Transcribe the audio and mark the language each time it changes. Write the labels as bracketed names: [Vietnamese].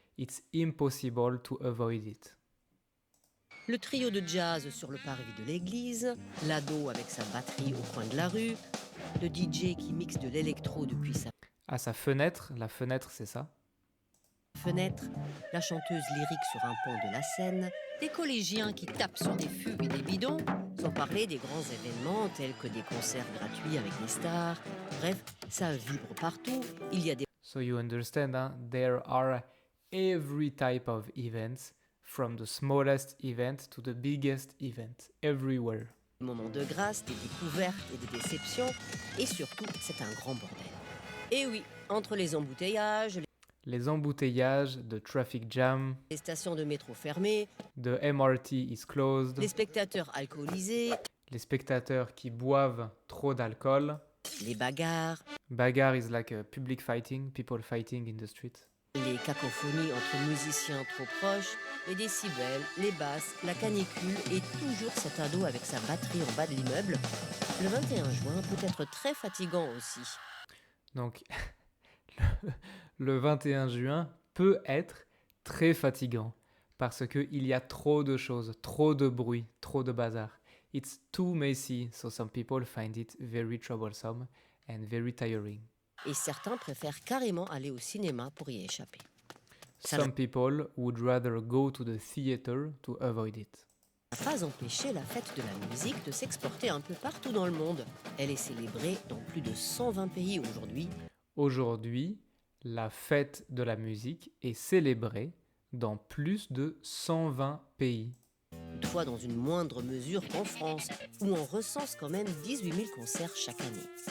[English] It's impossible to avoid it. [French] Le trio de jazz sur le parvis de l'église, l'ado avec sa batterie au coin de la rue, le DJ qui mixe de l'électro depuis sa À sa fenêtre, la fenêtre c'est ça. fenêtre, la chanteuse lyrique sur un pont de la Seine, des collégiens qui tapent sur des fûts et des bidons, sans parler des grands événements tels que des concerts gratuits avec des stars. Bref, ça vibre partout. Il y a des [English] So you understand, hein? There are every type of events, from the smallest event to the biggest event, everywhere. [French] moments de grâce, des découvertes et des déceptions, et surtout, c'est un grand bordel. Et oui, entre les embouteillages, [English] Les embouteillages, the traffic jam, [French] les stations de métro fermées, [English] the MRT is closed, [French] les spectateurs alcoolisés, les spectateurs qui boivent trop d'alcool. les bagarres, [English] Bagarre is like a public fighting, people fighting in the street. [French] les cacophonies entre musiciens trop proches, les décibels, les basses, la canicule et toujours cet ado avec sa batterie en bas de l'immeuble. Le 21 juin peut être très fatigant aussi. Donc, le 21 juin peut être très fatigant parce qu'il y a trop de choses, trop de bruit, trop de bazar. [English] It's too messy, so some people find it very troublesome and very tiring. [French] Et certains préfèrent carrément aller au cinéma pour y échapper. [English] Some people would rather go to the theater to avoid it. [French] Ça n'a pas empêché la fête de la musique de s'exporter un peu partout dans le monde. Elle est célébrée dans plus de 120 pays aujourd'hui. Aujourd'hui, la fête de la musique est célébrée dans plus de 120 pays. Toutefois dans une moindre mesure qu'en France, où on recense quand même 18 000 concerts chaque année.